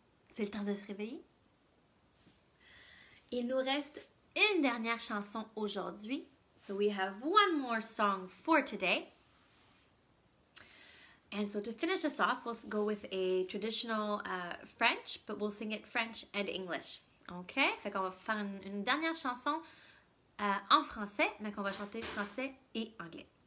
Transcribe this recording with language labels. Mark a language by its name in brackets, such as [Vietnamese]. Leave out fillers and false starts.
[French] C'est le temps de se réveiller. Il nous reste une dernière chanson aujourd'hui. [English] So we have one more song for today. And so to finish us off, we'll go with a traditional French, but we'll sing it French and English. OK? [French] Fait qu'on va faire une dernière chanson en français, mais qu'on va chanter français et anglais.